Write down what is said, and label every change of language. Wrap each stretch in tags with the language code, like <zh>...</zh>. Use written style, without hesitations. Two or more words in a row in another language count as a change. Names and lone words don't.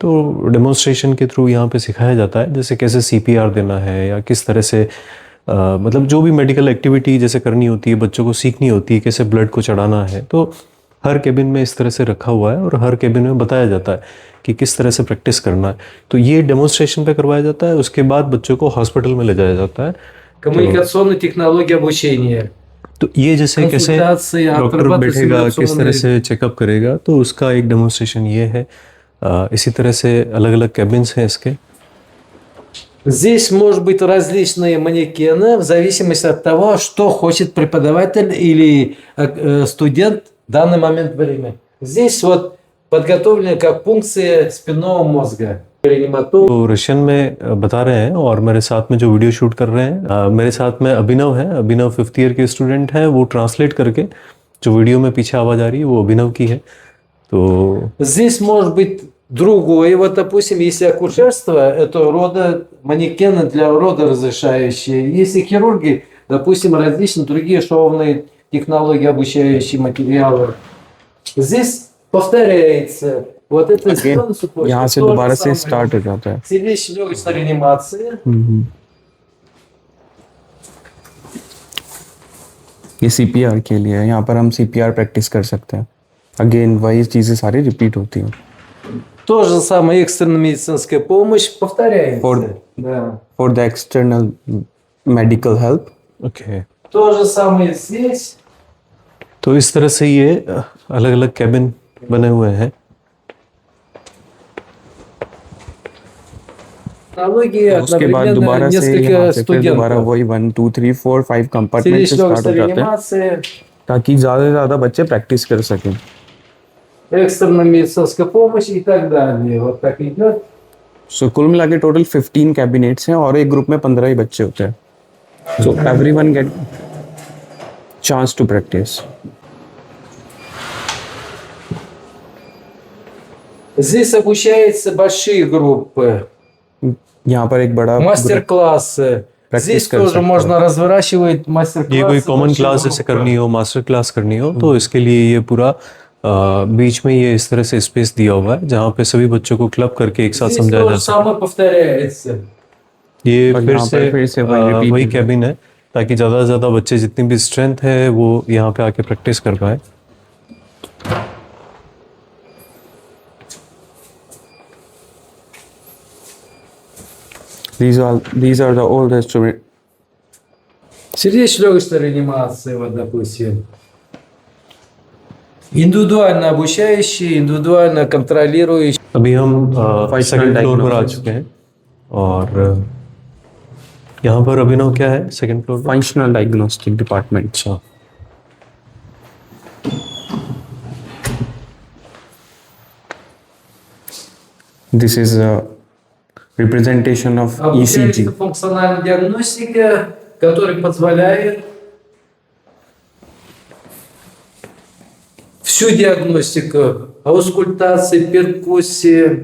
<hi>तो डेमोन्स्ट्रेशन के थ्रू यहाँ पे सिखाया जाता है, जैसे कैसे CPR देना है या किस तरह से मतलब जो भी</hi> <en>medical activity</en> <hi>जैसे करनी होती है, बच्चों को सीखनी होती है कैसे ब्लड को चढ़ाना है। तो हर केबिन में इस तरह से रखा हुआ है और हर केबिन में बताया जाता है कि किस तरह से प्रैक्टिस करना है। तो ये डेमोन्स्ट्रेशन पे करवाया जाता है, उसके बाद बच्चों को हॉस्पिटल में ले जाया जाता है।</hi> <ru>Коммуникационные технологии обучения.</ru> <hi>तो ये जैसे कैसे</hi> <ru>Консультации,</ru> <hi>डॉक्टर बैठेगा, किस तरह</hi> <ru>операционные.</ru> <hi>से चेकअप करेगा, तो उसका एक डेमोन्स्ट्रेशन ये है। इसी तरह से अलग अलग कैबिन्स हैं इसके।</hi> <ru>Здесь может быть различные манекены в зависимости от того, что хочет преподаватель или студент в данный момент времени. Здесь вот подготовлены как функции спинного мозга.</ru> <hi>तो रशियन में बता रहे हैं और मेरे साथ में जो</hi> <en>video shoot</en> <hi>कर रहे हैं, मेरे साथ में अभिनव है। अभिनव 5th ईयर के स्टूडेंट हैं। वो ट्रांसलेट करके जो वीडियो में पीछे आवाज़ आ रही है वो अभिनव की है। तो</hi> <ru>Здесь может быть другое. Вот, допустим, если акушерство, это манекены для родоразрешающие. Если хирурги, допустим, различные другие шовные технологии, обучающие материалы. Здесь повторяется. Вот это</ru> <hi>यहाँ से दोबारा से स्टार्ट हो जाता है।</hi> <ru>сердечно-легочная реанимация.</ru> <hi>ये CPR के लिए है। यहाँ पर हम CPR प्रैक्टिस कर सकते हैं। अगेन वही चीज़ें सारी रिपीट होती हैं।</hi> <ru>То же самое экстренная медицинская помощь повторяется. Да.</ru> <en>For the external medical help.</en> <hi>ओके,</hi> <ru>То же самое здесь.</ru> <hi>तो इस तरह से ये अलग अलग कैबिन बने हुए हैं। उसके बाद दोबारा से यहाँ से फिर दोबारा वही 1 2 3 4 5 कंपार्टमेंट से स्टार्ट हो जाते हैं ताकि ज़्यादा से ज़्यादा बच्चे प्रैक्टिस कर सकें।</hi> <ru>Экстренная медицинская помощь и так далее. Вот так идет.</ru> <hi>सो कुल मिला के टोटल 15 कैबिनेट्स हैं और एक ग्रुप में 15 ही बच्चे होते हैं।</hi> <en>so everyone get chance to practice.</en> <ru>Здесь обучаются большие группы,</ru> <hi>यहाँ पर एक बड़ा</hi> <ru>мастер-классы. Здесь</ru> <hi>कर</hi> <ru>тоже</ru> <hi>सकते</hi> <ru>можно разворачивать</ru> <hi>ये</hi> <ru>мастер-классы.</ru> <hi>कोई कॉमन</hi> <ru>больших</ru> <hi>क्लास जैसे</hi> <ru>группах.</ru> <hi>करनी हो,</hi> <en>master class</en> <hi>करनी हो, तो इसके लिए ये पूरा बीच में ये इस तरह से स्पेस दिया हुआ है जहाँ पे सभी बच्चों को क्लब करके एक साथ</hi> <ru>Здесь</ru> <hi>समझाया</hi> <ru>то</ru> <hi>जा</hi> <ru>же</ru> <hi>सके।</hi> <ru>самое повторяется.</ru> <hi>ये और फिर यहाँ पर फिर से से वही repeat वही होगा। कैबिन है ताकि ज़्यादा से ज़्यादा बच्चे जितनी भी स्ट्रेंथ है वो यहाँ पे आके प्रैक्टिस कर पाए।</hi> <en>These are the oldest students.</en> <ru>Сердечно-легочная реанимация, вот, допустим. Индивидуально обучающие, индивидуально контролирующие.</ru> <hi>अभी हम</hi> <en>Functional second floor</en> <hi>पर आ</hi> <en>diagnosis.</en> <hi>चुके हैं और यहाँ पर अभिनव क्या है</hi> <en>second floor</en> <hi>पर?</hi> <en>Functional diagnostic department.</en> <hi>अच्छा,</hi> <en>This is a representation of</en> <ru>Обучается</ru> <en>ECG.</en> <ru>функциональная диагностика, которая позволяет всю диагностику, аускультации, перкуссии,</ru>